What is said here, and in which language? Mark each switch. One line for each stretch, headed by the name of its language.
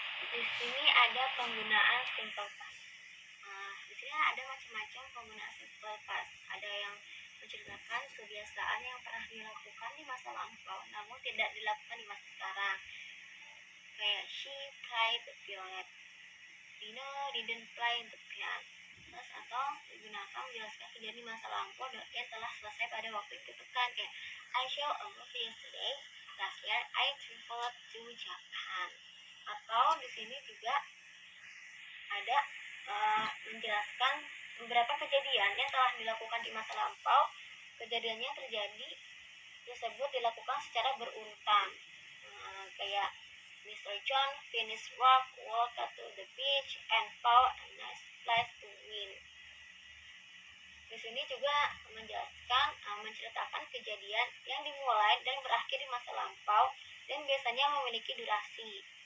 Indonesian: Di sini ada penggunaan simple past. Di sini ada macam-macam penggunaan simple past. Ada yang menceritakan kebiasaan yang pernah dilakukan di masa lampau namun tidak dilakukan di masa sekarang. Kayak
English: she played the violet, Dino didn't play the piano.
Indonesian: Terus atau digunakan menjelaskan kejadian di masa lampau yang telah selesai pada waktu yang ditentukan. Kayak
English: I saw a movie yesterday. Last year I traveled to Japan.
Indonesian: Atau di sini juga ada menjelaskan beberapa kejadian yang telah dilakukan di masa lampau. Kejadiannya terjadi tersebut dilakukan secara berurutan.
English: Kayak Mr. John finished work, walked to the beach, and found a nice place to win.
Indonesian: Di sini juga menceritakan kejadian yang dimulai dan berakhir di masa lampau dan biasanya memiliki durasi.